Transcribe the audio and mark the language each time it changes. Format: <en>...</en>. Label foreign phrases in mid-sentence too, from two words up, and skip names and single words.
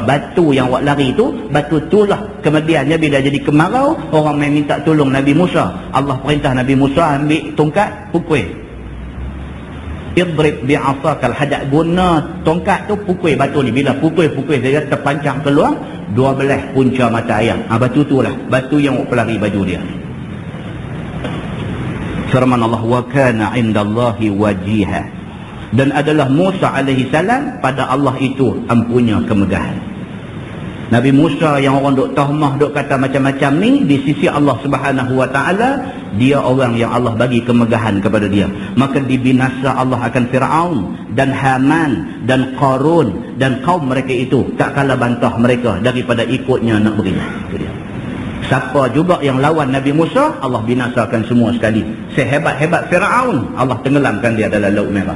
<ms>Batu yang buat lari tu, batu itulah kemudiannya bila jadi kemarau, orang main minta tolong Nabi Musa, Allah perintah Nabi Musa ambil tongkat pukul.</ms> <ar>اضرب بعصاك الحجر,</ar> <ms>guna tongkat tu pukul batu ni. Bila pukul dia terpancang keluar 12 punca mata air. Batu tu lah batu yang buat pelari baju dia. Firman Allah,</ms> <ar>وكان عند الله وجيها,</ar> <ms>dan adalah Musa</ms> <ar>عليه السلام</ar> <ms>pada Allah itu ampunya kemegahan. Nabi Musa yang orang duk tahmah, duk kata macam-macam ni, di sisi</ms> <ar>الله سبحانه وتعالى</ar> <ms>dia orang yang Allah bagi kemegahan kepada dia. Maka dibinasa Allah akan Fir'aun dan Haman dan Qarun dan kaum mereka itu, tak kalah bantah mereka daripada ikutnya nak beriman. Itu dia. Siapa juga yang lawan Nabi Musa, Allah binasakan semua sekali. Sehebat-hebat Fir'aun, Allah tenggelamkan dia dalam Laut Merah.</ms>